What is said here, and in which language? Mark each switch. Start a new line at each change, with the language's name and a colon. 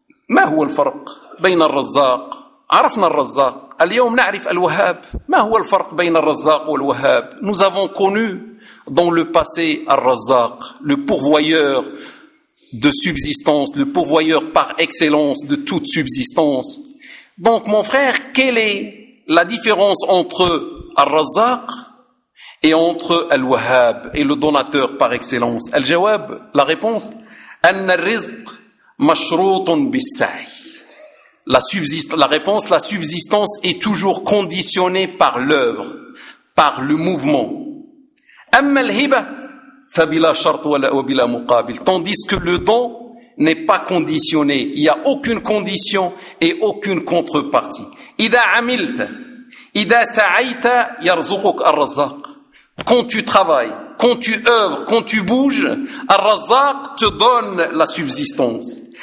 Arabic: ما هو الفرق بين الرزاق عرفنا الرزاق اليوم نعرف الوهاب ما هو الفرق بين الرزاق والوهاب
French: nous avons connu dans le passé Ar-Razzaq, le pourvoyeur de subsistance, le pourvoyeur par excellence de toute subsistance. Donc mon frère, quelle est la différence entre Ar-Razzaq et entre Al-Wahhab et le donateur par excellence?
Arabic: Al-Jawab,
French: la réponse,
Arabic: An-Rizq mashrutun bis-sa'y.
French: La subsistance est toujours conditionnée par l'œuvre, par le mouvement.
Arabic: أما الهبة فبلا شرط ولا وبلا مقابل.
French: Tandis que le don n'est pas conditionné. Il n'y a aucune condition et aucune contrepartie.
Arabic: Ida amilt, ida sa'aita yarzuquk ar-razzaq.
French: Quand tu travailles, quand tu œuvres, quand tu bouges, ar-razzaq te donne la subsistance.